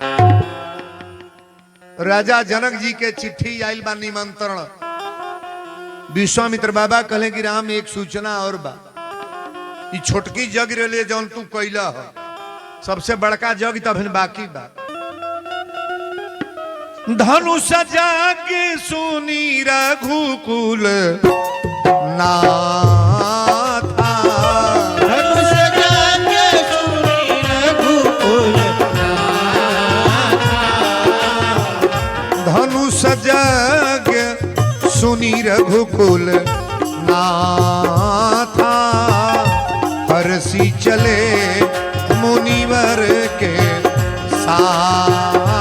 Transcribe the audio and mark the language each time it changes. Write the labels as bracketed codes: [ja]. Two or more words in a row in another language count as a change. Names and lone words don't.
[bho] राजा जनक जी के चिट्ठी आयल बा निमंत्रण। विश्वामित्र बाबा कहले कि राम एक सूचना और बा, ई छोटकी जग रे जौन तू कैला हो, सबसे बड़का जग तब बाकी बा। [awa] धनुष जग सुनी रघुकुल नाथा, धनुष जग सुनी रघुकुल नाथा, धनुष जग सुनी रघुकुल नाथा, हरसी चले मुनिवर के साथ।